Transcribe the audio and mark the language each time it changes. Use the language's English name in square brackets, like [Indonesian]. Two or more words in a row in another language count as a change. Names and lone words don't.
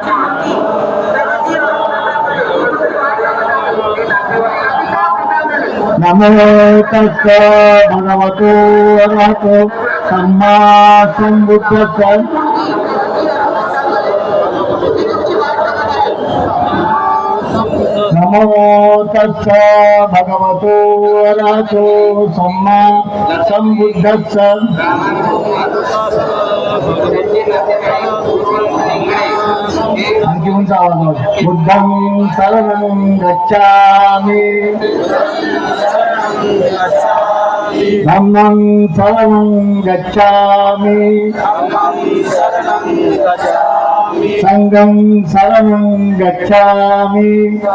[Pali] नमो तस्स भगवतो अरहतो सम्मा सम्बुद्धस्स। नमो तस्स भगवतो अरहतो सम्मा सम्बुद्धस्स। [Marathi] आणखी उंच आवाज। [Pali] बुद्धं शरणं गच्छामि, धम्मं शरणं गच्छामि, संघं शरणं गच्छामि,